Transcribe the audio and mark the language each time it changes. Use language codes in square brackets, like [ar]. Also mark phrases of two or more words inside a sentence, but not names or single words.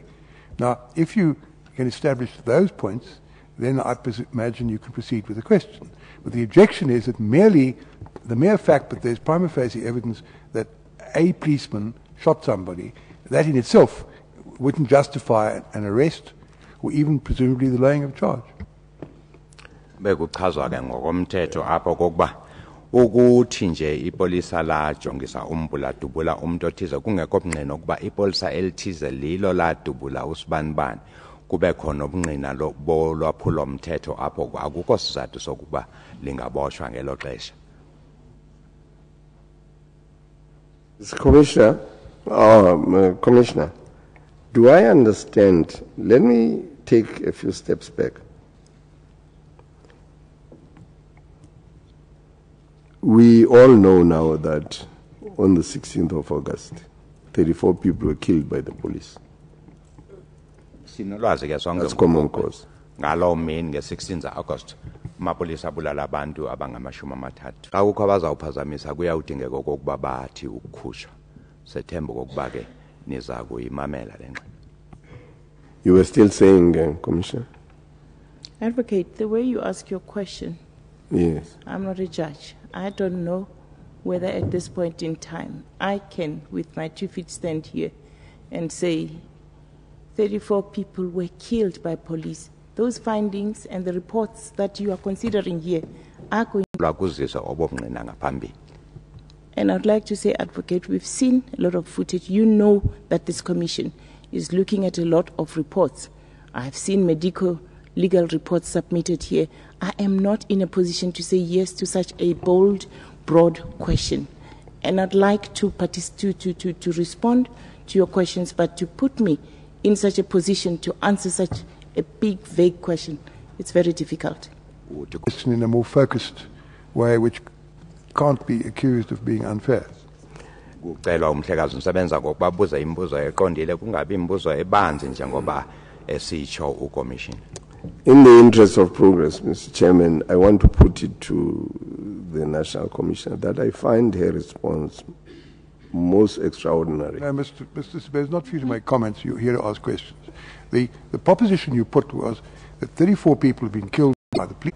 [en] Now, if you can establish those points, then I imagine you can proceed with the question. But the objection is that the mere fact that there's [la] prima facie [en] evidence that a policeman shot somebody, that in itself wouldn't justify an arrest or even presumably the laying of charge. [xh] Bekuchazwa ke ngokomthetho apho kokuba ukuthi nje ipolisa lajongisa umbula dubula umuntu othize kungekho obungqina ukuba ipolisa elithize lilo ladubula usibanibani kube khona obungqina lolwaphulo mthetho apho akukho sizathu sokuba lingaboshwa ngelo xesha. [en] Commissioner, do I understand? Let me take a few steps back. We all know now that on the 16th of August, 34 people were killed by the police. [xh] Sinolwazi ke sonke [en] That's common cause. [xh] ngalo mini nge-16 August amapolisa abulala abantu abangamashumi amathathu. Xa kukho abazawuphazamisa kuyawudingeka okokuba bathi ukukhushwa. Sethemba okokuba ke niza kuyimamela le ngxelo. [en] You were still saying, Commissioner? Advocate, the way you ask your question, Yes. I'm not a judge. I don't know whether at this point in time I can, with my 2 feet, stand here and say 34 people were killed by police. Those findings and the reports that you are considering here are going. [xh] Lwakuzisa obobungqina ngaphambili. [en] And I'd like to say, Advocate, we've seen a lot of footage. You know that this commission is looking at a lot of reports. I've seen medical legal reports submitted here. I am not in a position to say yes to such a bold, broad question. And I'd like to respond to your questions, but to put me in such a position to answer such a big, vague question, it's very difficult. Question in a more focused way, which can't be accused of being unfair. [xh] Kucelwa umhlekazi usebenza ngokuba buze imibuzo eqondile kungabi imibuzo ebanzi njengoba esitsho ucommission. [en] In the interest of progress, Mr. Chairman, I want to put it to the National Commissioner that I find her response most extraordinary. No, Mr. Sibbe, it's not for you to make comments. You're here to ask questions. The proposition you put was that 34 people have been killed by the police.